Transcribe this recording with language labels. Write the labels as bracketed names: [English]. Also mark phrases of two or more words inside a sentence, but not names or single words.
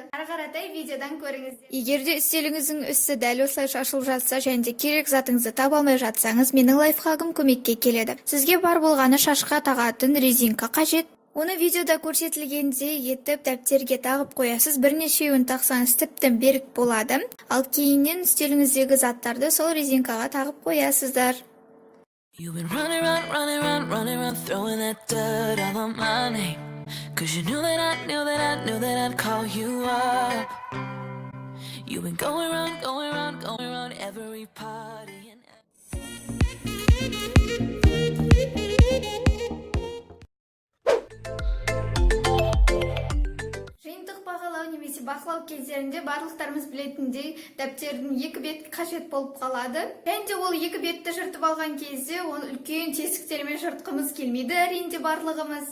[Kazakh] Ары қаратай видеодан көріңіз. Егер де үстеліңіздің үсті дәл осылай шашылып жатса, және де керек затыңызды таба алмай жатсаңыз, менің лайфхагым көмекке келеді. Сізге бар болғаны шашқа тағатын резинка қажет. Оны видеода көрсетілгендей етіп дәптерге тағып қоясыз. Бірнешеуін тақсаңыз тіптен берік болады. Ал кейіннен үстеліңіздегі заттарды сол резинкаға тағып қоясыздар. [English] You've been running around, throwing that dirt all on my name. Cause you knew that I'd call you up. You've been going around every party and [Kazakh] жиынтық бағалау немесе бақылау кездерінде барлықтарымыз білетіндей дәптердің екі беті қажет болып қалады. Және де ол екі бетті жыртып алған кезде оны үлкен тесіктермен жыртқымыз келмейді, әрине барлығымыз.